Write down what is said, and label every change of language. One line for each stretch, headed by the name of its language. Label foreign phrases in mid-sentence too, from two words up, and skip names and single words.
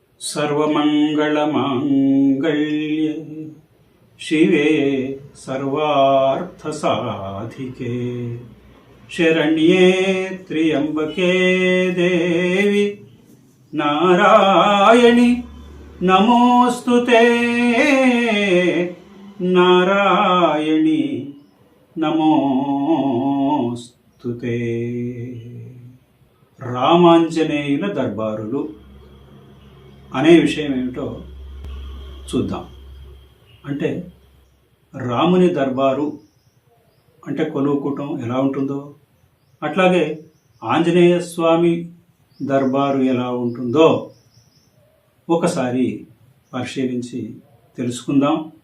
Sanskrit: सर्वमंगलमांगल्ये शिवे सर्वार्थसाधिके शरण्ये त्र्यंबके देवी नारायणि नमोस्तुते नारायणि నమోస్తుతే.
Telugu: రామాంజనేయుల దర్బారులు అనే విషయం ఏమిటో చూద్దాం. అంటే రాముని దర్బారు అంటే కొలువుకూటం ఎలా ఉంటుందో, అట్లాగే ఆంజనేయ స్వామి దర్బారు ఎలా ఉంటుందో ఒకసారి పరిశీలించి తెలుసుకుందాం.